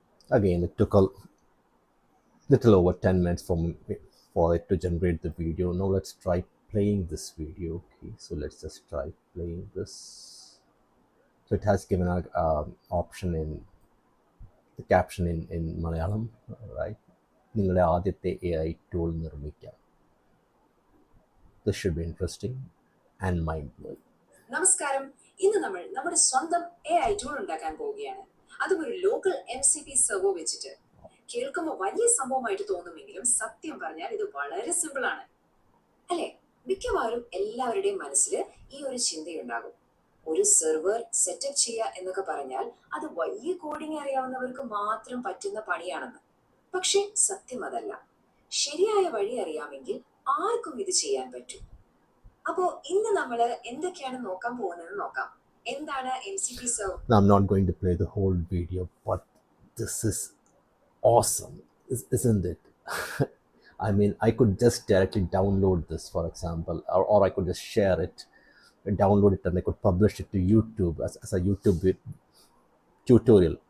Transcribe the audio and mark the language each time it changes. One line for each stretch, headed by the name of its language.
English: Again, it took a little over 10 minutes for it to generate the video. Now let's try playing this video. Okay, so let's just try playing this. So it has given an option in the caption in Malayalam, right?
Malayalam: നിങ്ങളുടെ ആദ്യത്തെ AI tool നിർമ്മിക്കാം.
English: This should be interesting and mind-blowing.
Malayalam: നമസ്കാരം, ഇന്ന് നമ്മൾ നമ്മുടെ സ്വന്തം AI tool ഉണ്ടാക്കാൻ പോവുകയാണ്. അതും ഒരു ലോക്കൽ MCP സെർവർ വെച്ചിട്ട്. കേൾക്കുമ്പോൾ വലിയ സംഭവമായിട്ട് തോന്നുമെങ്കിലും സത്യം പറഞ്ഞാൽ ഇത് വളരെ സിമ്പിൾ ആണ് അല്ലേ? മിക്കവാറും എല്ലാവരുടെയും മനസ്സിൽ ഈ ഒരു ചിന്തയുണ്ടാകും, ഒരു സെർവർ സെറ്റപ്പ് ചെയ്യുക എന്നൊക്കെ പറഞ്ഞാൽ അത് വലിയ കോഡിംഗ് അറിയാവുന്നവർക്ക് മാത്രം പറ്റുന്ന പണിയാണെന്ന്. പക്ഷെ സത്യം അതല്ല. ശരിയായ വഴി അറിയാമെങ്കിൽ ആർക്കും ഇത് ചെയ്യാൻ പറ്റും. അപ്പോ ഇന്ന് നമ്മൾ എന്തൊക്കെയാണ് നോക്കാൻ പോകുന്നത് നോക്കാം. എന്താണ് MCP server?
English: I'm not going to play the whole video, but this is awesome, isn't it? I mean, I could just directly download this, for example, or I could just share it, download it, and I could publish it to YouTube as a YouTube tutorial.